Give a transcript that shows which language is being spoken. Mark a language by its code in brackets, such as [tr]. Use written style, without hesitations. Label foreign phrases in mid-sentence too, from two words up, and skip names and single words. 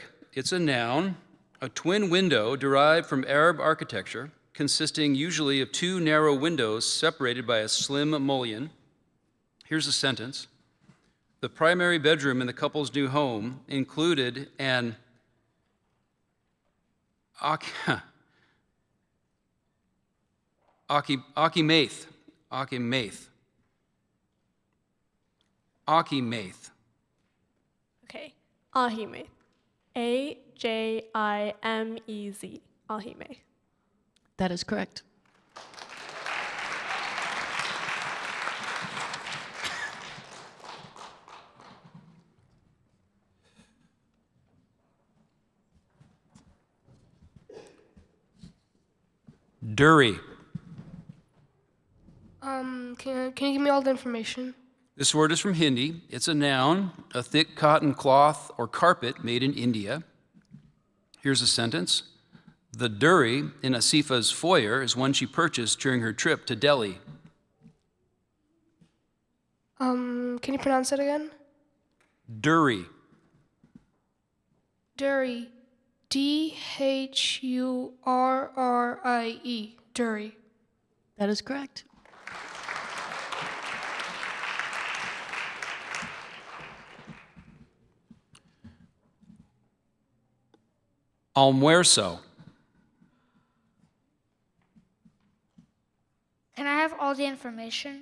[en] It's a noun, a twin window derived from Arab architecture, consisting usually of two narrow windows separated by a slim mullion. Here's a sentence. The primary bedroom in the couple's new home included an ocymath. Okay. Ahimeth. A-J-I-M-E-Z. Ahimeth. That is correct. Durry. Can you give me all the information? This word is from Hindi. It's a noun, a thick cotton cloth or carpet made in India. Here's a sentence. The durry in Asifa's foyer is one she purchased during her trip to Delhi. Can you pronounce it again? Durry. Durry. D-H-U-R-R-I-E. Durry. That is correct. Almuerzo. Can I have all the information?